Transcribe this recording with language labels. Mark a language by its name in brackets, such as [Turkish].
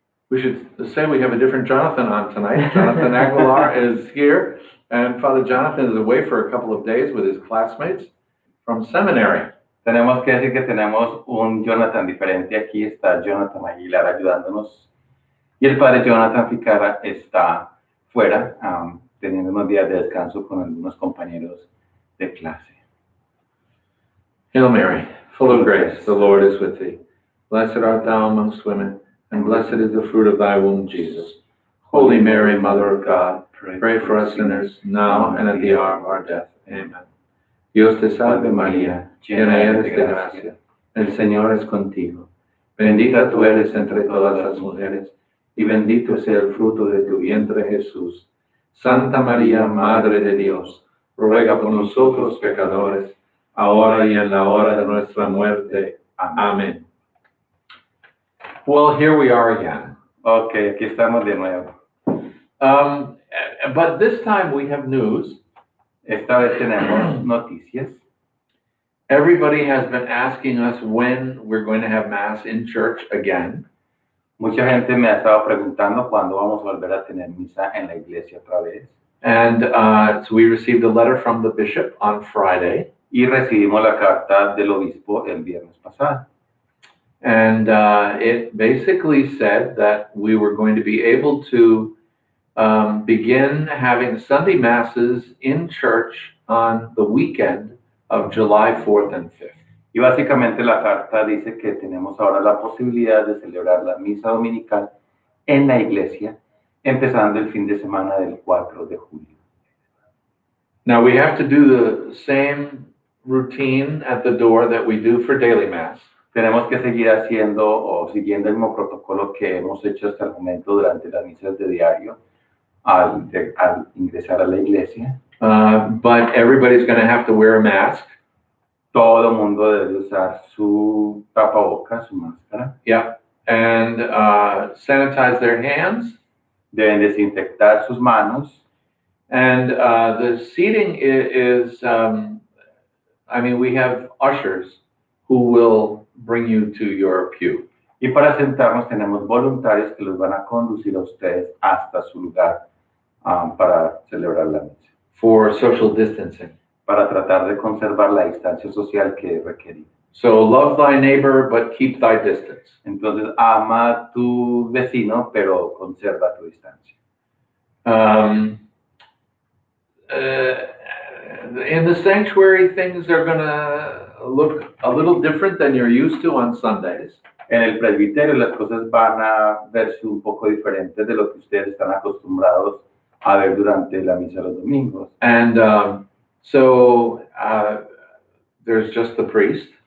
[English] We should say we have a different Jonathan on tonight. Jonathan Aguilar is here, and Father Jonathan is away for a couple of days with his classmates from seminary. [Spanish] Tenemos que decir que tenemos un Jonathan diferente aquí. Está Jonathan Aguilar ayudándonos. Y el padre Jonathan Ficara está fuera, teniendo unos días de descanso con algunos compañeros de clase. [English] Hail Mary, full of grace, the Lord is with thee. Blessed art thou amongst women, and blessed is the fruit of thy womb, Jesus. Holy Mary, Mother of God, pray for us sinners, now and at the hour of our death. Amen. [Spanish] Dios te salve María, llena eres de gracia, el Señor es contigo. Bendita tú eres entre todas las mujeres, y bendito sea el fruto de tu vientre Jesús. Santa María, Madre de Dios, ruega por nosotros pecadores, ahora y en la hora de nuestra muerte. [English] Amén. Well, here we are again. [Spanish] Okay, aquí estamos de nuevo. [English] But this time we have news. [Spanish] Esta vez tenemos noticias. [English] Everybody has been asking us when we're going to have Mass in church again. [Spanish] Mucha gente me ha estado preguntando cuándo vamos a volver a tener misa en la iglesia otra vez. [English] And so we received a letter from the bishop on Friday. [Spanish] Y recibimos la carta del obispo el viernes pasado. [English] And it basically said that we were going to be able to begin having Sunday Masses in church on the weekend of July 4th and 5th. [Spanish] Y básicamente la carta dice que tenemos ahora la posibilidad de celebrar la misa dominical en la iglesia, empezando el fin de semana del 4 de julio. [English] Now we have to do the same routine at the door that we do for daily Mass. [Spanish] Tenemos que seguir haciendo o siguiendo el mismo protocolo que hemos hecho hasta el momento durante las misas de diario al ingresar a la iglesia. [English] But everybody's going to have to wear a mask. [Spanish] Todo mundo debe usar su tapabocas, su máscara. [English] Yeah, and sanitize their hands. [Spanish] Deben desinfectar sus manos. [English] And the seating is we have ushers who will bring you to your pew. [Spanish] Y para sentarnos tenemos voluntarios que los van a conducir a ustedes hasta su lugar para celebrar la misa. [English] For social distancing. [Spanish] Para tratar de conservar la distancia social que requerimos. [English] So love thy neighbor, but keep thy distance. [Spanish] Entonces ama a tu vecino, pero conserva tu distancia. [English] In the sanctuary, things are going to look a little different than you're used to on Sundays. [Spanish] En el presbiterio las cosas van a verse un poco diferentes de lo que ustedes están acostumbrados a ver durante la misa los domingos. [English] And so there's just the priest.